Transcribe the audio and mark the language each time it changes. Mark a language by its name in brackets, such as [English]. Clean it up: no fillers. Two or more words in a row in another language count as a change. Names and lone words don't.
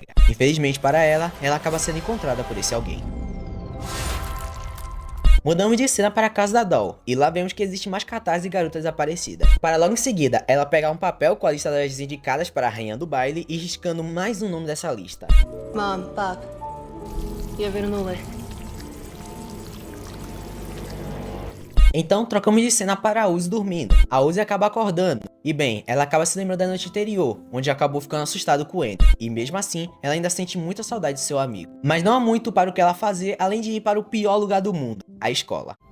[Portuguese] Infelizmente para ela, ela acaba sendo encontrada por esse alguém. Mudamos de cena para a casa da Doll, e lá vemos que existe mais cartazes de garotas desaparecidas. Para logo em seguida, ela pegar um papel com a lista das indicadas para a rainha do baile e riscando mais um nome dessa lista. [English] Mom, Pop, [Russian] я вернула. [Portuguese] Então trocamos de cena para a Uzi dormindo. A Uzi acaba acordando. E bem, ela acaba se lembrando da noite anterior, onde acabou ficando assustado com ele. E mesmo assim, ela ainda sente muita saudade de seu amigo. Mas não há muito para o que ela fazer, além de ir para o pior lugar do mundo, a escola.